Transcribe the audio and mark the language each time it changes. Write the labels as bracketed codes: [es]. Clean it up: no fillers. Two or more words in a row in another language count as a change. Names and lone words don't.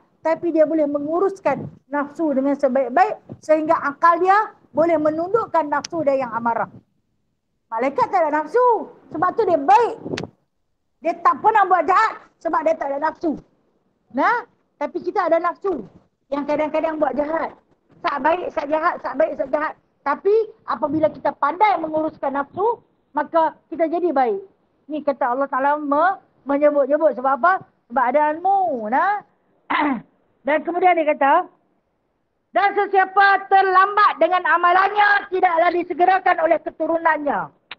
[ms] Tapi dia boleh menguruskan nafsu dengan sebaik-baik. Sehingga akal dia boleh menundukkan nafsu dia yang amarah. Malaikat tak ada nafsu. Sebab tu dia baik. Dia tak pernah buat jahat. Sebab dia tak ada nafsu. Tapi kita ada nafsu. Yang kadang-kadang buat jahat. Sak baik, sak jahat, sak baik, sak jahat. Tapi apabila kita pandai menguruskan nafsu, maka kita jadi baik. Ni kata Allah Ta'ala menyebut-nyebut. Sebab apa? Sebab ada ilmu. Dan kemudian dia kata, dan sesiapa terlambat dengan amalannya, tidaklah disegerakan oleh keturunannya.